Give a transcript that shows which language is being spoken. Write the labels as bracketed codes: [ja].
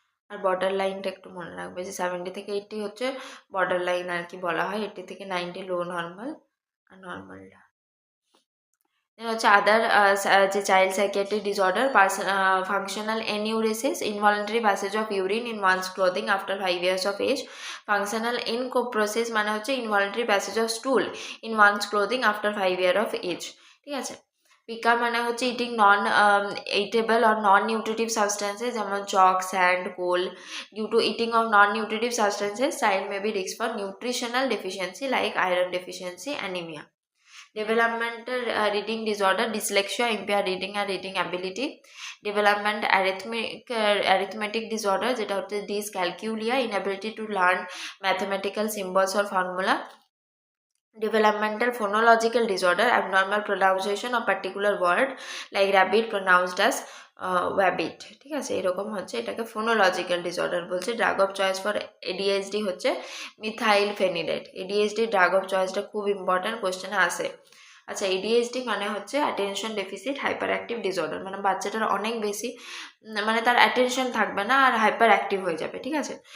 [en] আর বর্ডার লাইনটা [bn] একটু মনে রাখবে যে [en] 70 থেকে 80 হচ্ছে border line [bn] আর কি বলা হয়, [en] 80 থেকে 90 low normal, আর নর্মালটা হচ্ছে আদার যে child psychiatric disorder, functional enuresis, involuntary passage of urine in one's clothing after 5 years of age, functional encopresis মানে হচ্ছে involuntary passage of stool in one's clothing after 5 years of age, [bn] ঠিক আছে। পিকা মানে হচ্ছে [en] Eating non eatable or non nutritive substances, যেমন chalk, sand, coal. Due to eating of non nutritive substances child may be risk for nutritional deficiency like iron deficiency, anaemia. Developmental reading disorder, dyslexia, impaired reading and reading ability. Development arithmetic disorder [bn] যেটা হচ্ছে [en] dyscalculia, inability to learn mathematical symbols or formula. Developmental phonological disorder, abnormal pronunciation of particular word like rabbit pronounced as wabbit, [bn] ঠিক আছে, এরকম হচ্ছে, এটাকে phonological disorder বলছে। [en] Drug of choice for ADHD হচ্ছে methylphenidate. [bn] ADHD drug of চয়েসটা খুব important, কোশ্চেনে আসে। আচ্ছা, এডিএইচডি মানে হচ্ছে attention deficit hyper active disorder, মানে বাচ্চাটার অনেক বেশি মানে তার অ্যাটেনশন থাকবে না আর হাইপার অ্যাক্টিভ হয়ে যাবে, ঠিক আছে।